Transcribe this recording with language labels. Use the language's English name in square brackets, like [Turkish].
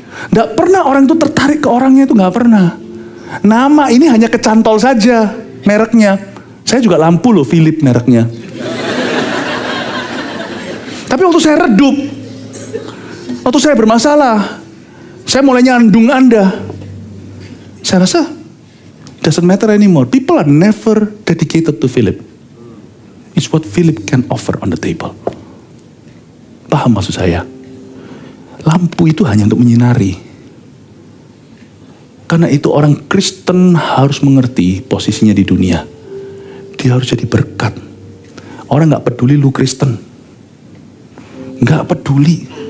[Indonesian] Nggak pernah orang itu tertarik ke orangnya, itu nggak pernah. Nama ini hanya kecantol saja, mereknya. Saya juga lampu loh, Philip mereknya. Tapi waktu saya redup, waktu saya bermasalah, saya mulai nyandung Anda. Saya rasa, [English] doesn't matter anymore. People are never dedicated to Philip. It's what Philip can offer on the table. [Indonesian] Paham maksud saya? Lampu itu hanya untuk menyinari. Karena itu orang Kristen harus mengerti posisinya di dunia. Dia harus jadi berkat. Orang gak peduli lu Kristen. Gak peduli.